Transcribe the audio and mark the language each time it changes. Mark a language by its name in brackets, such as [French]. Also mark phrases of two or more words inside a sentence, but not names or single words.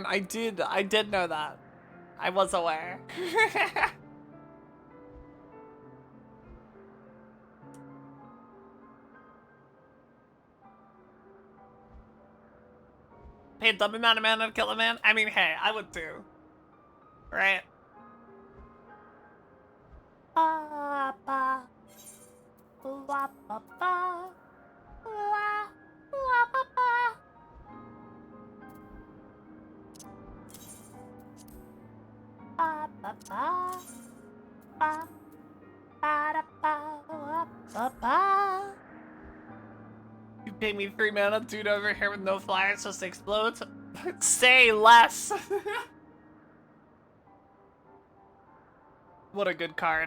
[English] I did know that. I was aware. Pay a dumb amount of mana to kill a man? I mean, hey, I would too. Right? Ba ba. Wa ba ba. Wa wa ba ba. Ba ba ba. Ba ba da ba wa ba ba. You pay me 3 mana, dude over here with no flyers just explodes. Say less. What a good card.